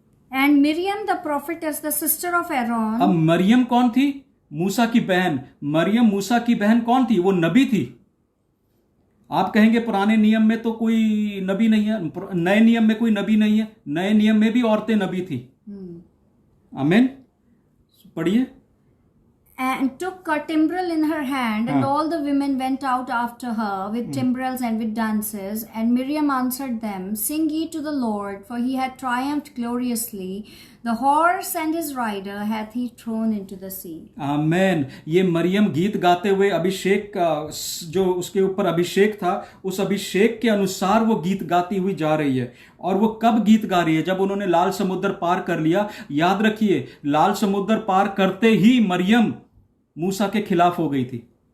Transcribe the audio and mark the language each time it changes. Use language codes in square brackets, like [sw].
[en] And Miriam the prophetess the sister of Aaron. [hi] अब मरियम कौन थी? मूसा की बहन। मरियम मूसा की बहन कौन थी? वो नबी थी। आप कहेंगे पुराने नियम में तो कोई नबी नहीं है, नए नियम में कोई नबी नहीं है। नए नियम में भी औरतें नबी थी। आमीन। पढ़िए। [en] And took a timbrel in her hand, and all the women went out after her with timbrels and with dances. And Miriam answered them, Sing ye to the Lord, for he hath triumphed gloriously. The horse and his rider hath he thrown into the sea. [hi] आमेन। ये मरियम गीत गाते हुए अभिषेक का जो उसके ऊपर अभिषेक था, उस अभिषेक के अनुसार वो गीत गाती हुई जा रही है। और वो कब गीत गा रही है? जब उन्होंने लाल समुद्र पार कर लिया। याद रखिए, लाल समुद्र पार करते ही मरियम मूसा के खिलाफ हो गई थी।